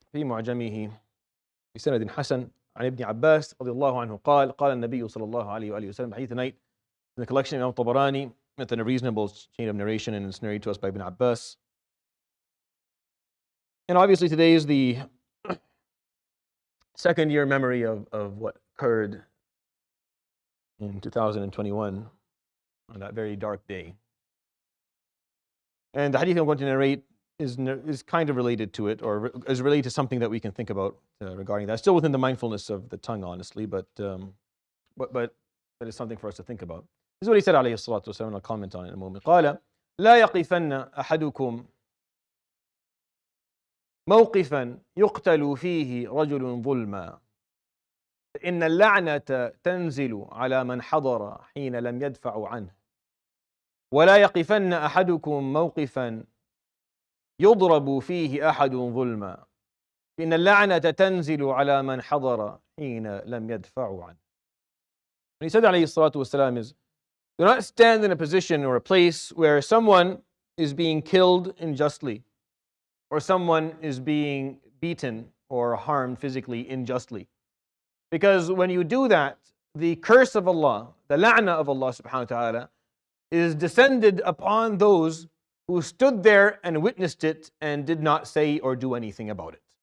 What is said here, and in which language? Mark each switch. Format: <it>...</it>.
<ar>في معجمه بسند حسن عن ابن عباس رضي الله عنه قال قال النبي صلى الله عليه وآله وسلم حديث</ar> <en>tonight in the collection of الطبراني within a reasonable chain of narration, and it's narrated to us by Ibn Abbas. And obviously today is the second year memory of what occurred in 2021 on that very dark day. And the hadith I'm going to narrate is kind of related to it, or is related to something that we can think about regarding that. Still within the mindfulness of the tongue, honestly, but it's something for us to think about. This is what he said,</en> <ar>عليه الصلاة والسلام,</ar> <en>and I'll comment on it in a moment.</en> <ar>قال لا يقفن أحدكم موقفا يقتل فيه رجل ظلما إن اللعنة تنزل على من حضر حين لم يدفعوا عنه ولا يقفن أحدكم موقفا يضرب فيه أحد ظلما إن اللعنة تنزل على من حضر حين لم يدفعوا عنه.</ar> <en>And he said</en> <ar>عليه الصلاة والسلام</ar> <en>is, do not stand in a position or a place where someone is being killed unjustly, or someone is being beaten or harmed physically unjustly. Because when you do that, the curse of Allah, the la'na of Allah subhanahu wa ta'ala, is descended upon those who stood there and witnessed it and did not say or do anything about it.</en>